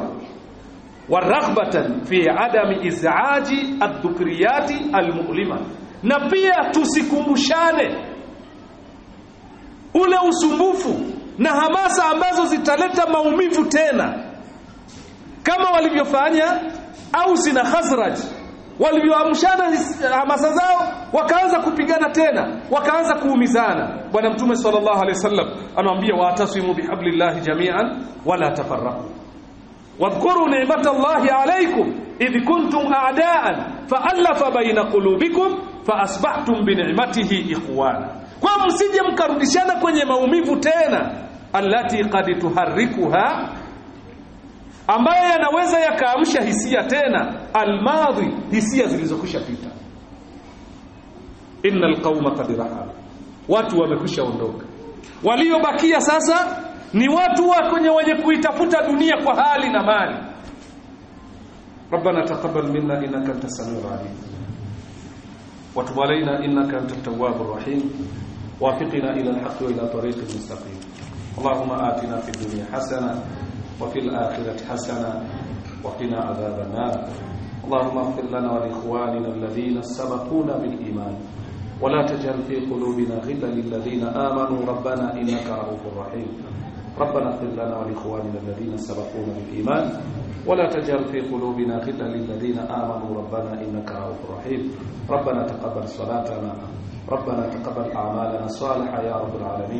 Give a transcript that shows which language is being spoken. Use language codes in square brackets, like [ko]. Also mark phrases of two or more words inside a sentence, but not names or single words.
[ar] ورغبة في عدم إزعاج الذكريات المؤلمة, [sw] na pia tusikumbushane ule usumbufu na hamasa ambazo zitaleta maumivu tena, kama walivyofanya Aus na Khazraj. Walivyoamshana hamasa zao wakaanza kupigana tena, wakaanza kuumizana. Bwana Mtume [ar] صلى الله عليه وسلم anawaambia واعتصموا بحبل الله جميعا ولا تفرقوا واذكروا نعمت الله عليكم إذ كنتم أعداء فألف بين قلوبكم فأصبحتم بنعمته إخوانا. [sw] Kwa msije mkarudishana kwenye maumivu tena, [ar] التي قد تحركها, [sw] ambaye yanaweza yakaamsha hisia tena, almadhi, hisia zilizokwisha pita. [ar] إن القوم قد رحلوا, [sw] watu wamekwisha ondoka. Waliobakia sasa ni watu wenye kuitafuta dunia kwa hali na mali. [ar] ربنا تقبل منا إنك أنت السميع العليم وتب علينا إنك أنت التواب الرحيم وفقنا إلى الحق وإلى طريق المستقيم. اللهم آتنا في الدنيا حسنة وفي الآخرة حسنة وقنا عذاب النار. اللهم اغفر لنا ولإخواننا الذين سبقونا بالإيمان ولا تجعل في قلوبنا غلا للذين آمنوا ربنا إنك رؤوف رحيم. ربنا اغفر لنا ولإخواننا الذين سبقونا بالإيمان ولا تجعل في قلوبنا غلا للذين آمنوا ربنا إنك رؤوف رحيم. ربنا تقبل صلاتنا، ربنا تقبل أعمالنا الصالحة يا رب العالمين.